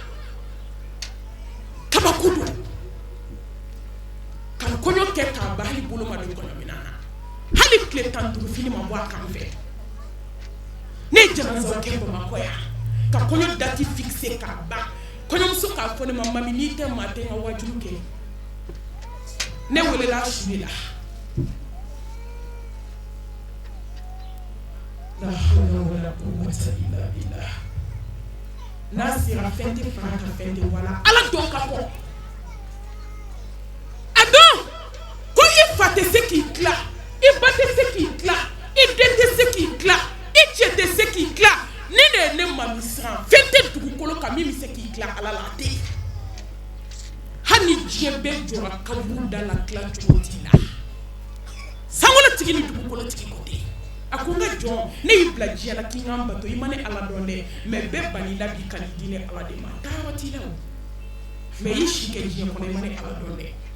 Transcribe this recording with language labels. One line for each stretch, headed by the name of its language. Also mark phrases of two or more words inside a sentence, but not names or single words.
Bambara: kabako don ka kɔɲɔ kɛ k'a ba hali bolo ma don kɔɲɔmina na hali tile 15 fini ma bɔ a kan fɛ ne ye janazaw kɛ Bamakɔ yan ka kɔɲɔ dati fixe k'a ban kɔɲɔmuso k'a fɔ ne ma mami n'i tɛ maa tɛ n ka wajulu kɛ ne welela suli la
Arabic: لا حول ولا قوة إلا بالله
Bambara: n'a sera fɛn tɛ fara ka fɛn tɛ wala ala dɔn ka fɔ a dɔn ko i fa tɛ se k'i tila i ba tɛ se k'i tila i den tɛ se k'i tila i cɛ tɛ se k'i tila ni ne ye ne mami siran fɛn tɛ dugukolo kan min bɛ se k'i tila ala la a tɛ hali ni diɲɛ bɛɛ jɔra kaburu da la tila cogo t'i la sankolotigi ni dugukolotigi ko tɛ a ko n ka jɔn ne y'i bila diɲɛ la k'i k'an bato i ma ne ala dɔn dɛ mais bɛɛ ban'i la bi ka n'i di ne ala de ma taayɔrɔ t'i la o mais i si kɛ diɲɛ kɔnɔ i ma ne ala dɔn dɛ